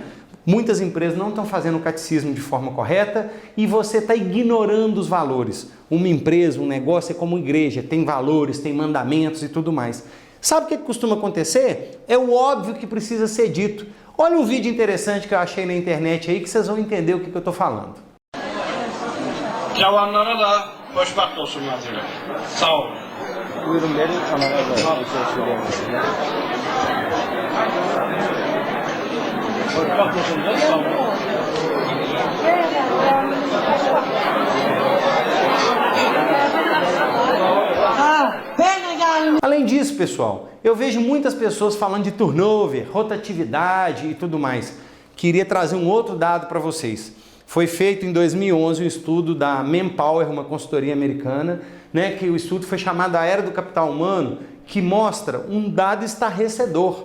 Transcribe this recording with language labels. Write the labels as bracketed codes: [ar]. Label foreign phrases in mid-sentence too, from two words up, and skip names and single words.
[pt] Muitas empresas não estão fazendo o catecismo de forma correta e você está ignorando os valores. Uma empresa, um negócio é como igreja, tem valores, tem mandamentos e tudo mais. Sabe o que costuma acontecer? É o óbvio que precisa ser dito. Olha um vídeo interessante que eu achei na internet aí que vocês vão entender o que eu estou falando. [tr] Cavanlara da hoşbaht olsun Nazire. Sağ olun. Buyurun verin kanala da bir şey söyleyebilirsiniz. Hoşbaht olsun da sağ olun. [pt] Além disso, pessoal, eu vejo muitas pessoas falando de turnover, rotatividade e tudo mais. Queria trazer um outro dado para vocês. Foi feito em 2011 um estudo da Manpower, uma consultoria americana, que o estudo foi chamado A Era do Capital Humano, que mostra um dado estarrecedor.